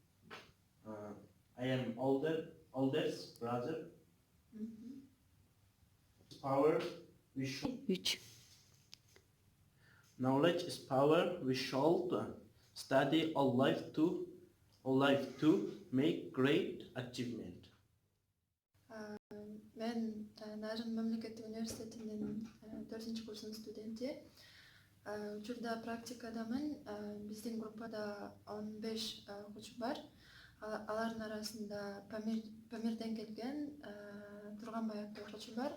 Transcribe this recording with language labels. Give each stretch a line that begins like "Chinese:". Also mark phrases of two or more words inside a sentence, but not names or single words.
English: I am oldest brother. Power we should. 3. Knowledge is power. We should study all life to make great achievement.
Kyrgyz: Мен Нарын мамлекеттик университетинин 4-курсунун студенти. Учурда практикадамын. Биздин группада 15 окуучу бар. Алардын арасында Памирден келген Турганбай аттуу окуучу бар.